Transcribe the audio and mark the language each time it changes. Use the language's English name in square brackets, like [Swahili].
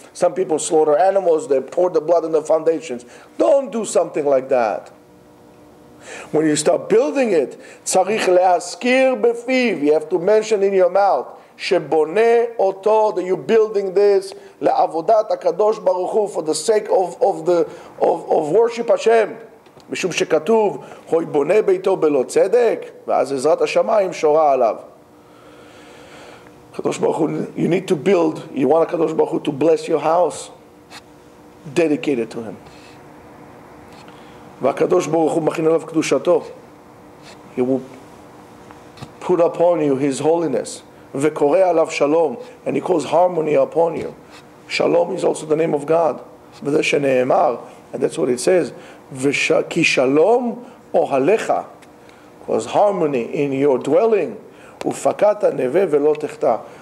[English] Some people slaughter animals, they pour the blood in the foundations. Don't do something like that. When you start building it, [Hebrew] tzarich lehaskir befiv, [English] you have to mention in your mouth, [Hebrew] sheboneh oto, [English] that you're building this, [Hebrew] le'avodat HaKadosh Baruch Hu, [English] for the sake of worship Hashem. [Hebrew] משום שכתוב, הוי בונה ביתו בלא צדק, ואז עזרת השמיים שורה עליו. [English] הקדוש ברוך הוא, you need to build, you want הקדוש ברוך הוא to bless your house, dedicate it to him. [Hebrew] והקדוש ברוך הוא מכין עליו קדושתו. [English] He will put upon you his holiness. [Hebrew] וקורא עליו שלום, [English] and he calls harmony upon you. Shalom is also the name of God. [Hebrew] וזה שנאמר, [English] and that's what it says, [Hebrew] כי שלום אוהליך, [English] cause harmony in your dwelling, [Hebrew] ופקדת נווה ולא תחטא.